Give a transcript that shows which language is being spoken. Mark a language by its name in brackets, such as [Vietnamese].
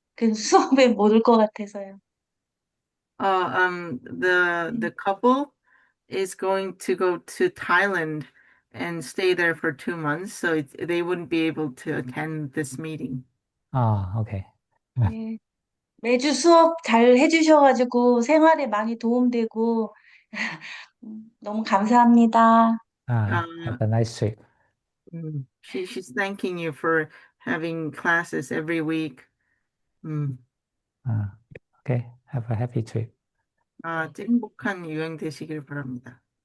[Korean] 그 수업에 못 올 것 같아서요. [English] The couple is going to go to Thailand and stay there for 2 months, so they wouldn't be able to attend this meeting. Okay. [Korean] 네, 매주 수업 잘 해주셔가지고 생활에 많이 도움되고, 너무 감사합니다. [English] Have a nice trip. She's thanking you for having classes every week. Okay, have a happy trip. [Korean] 행복한 유행 되시길 바랍니다.